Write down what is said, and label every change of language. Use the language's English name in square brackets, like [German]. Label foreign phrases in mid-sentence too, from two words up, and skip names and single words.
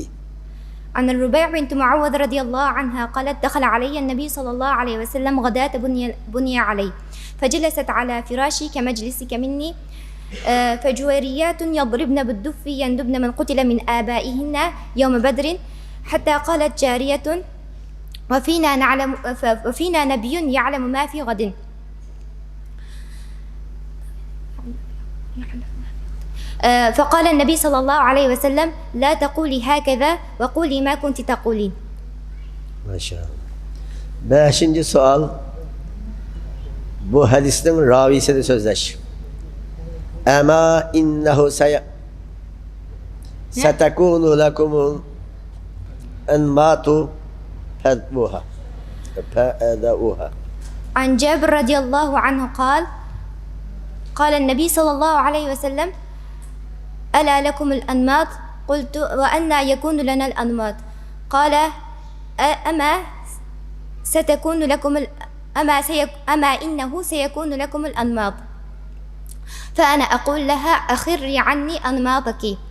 [Arabic] عن الربيع بنت معوذ رضي الله عنها قالت دخل علي النبي صلى الله عليه وسلم غداة بني علي فجلست على فراشي كمجلسك مني فجويريات يضربن بالدف يندبن من قتل من آبائهن يوم بدر حتى قالت جارية وفينا نبي يعلم ما في غد. فقال النبي صلى الله عليه وسلم لا تقولي هكذا وقولي ما كنت تقولين. ما شاء الله. [Azerbaijani] Beşinci sual. Bu hadisinin ravisini sözleş. [Arabic] أما إنه ستكون لكم الأنماط فدبها. عن جابر رضي الله عنه قال النبي صلى الله عليه وسلم ألا لكم الأنماط قلت وأنى يكون لنا الأنماط قال أما إنه سيكون لكم الأنماط فأنا أقول لها أخري عني أنماطك.